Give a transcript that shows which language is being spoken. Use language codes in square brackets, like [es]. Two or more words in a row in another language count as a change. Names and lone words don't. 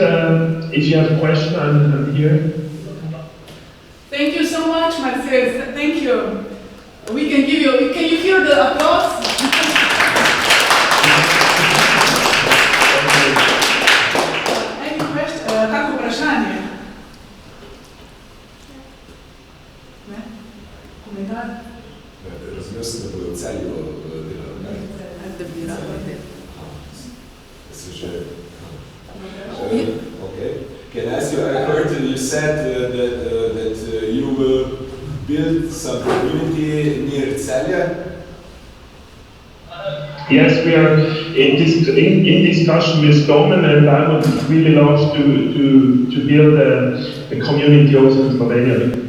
[en] If you have a question, I'm here. Thank you so much, Marcel. Thank you. We can give you, can you hear the applause? Any question? [sl] Kako vprašanje? Ne? Komentar? Razumel sem, da bodo v Celju delali. Da bi rado delali. Se že... [en] Okay. Can I ask you, I heard you said that you will build some community near Celju? Yes, we are in discussion with Domen, and I would really love to build a community also in Slovenia.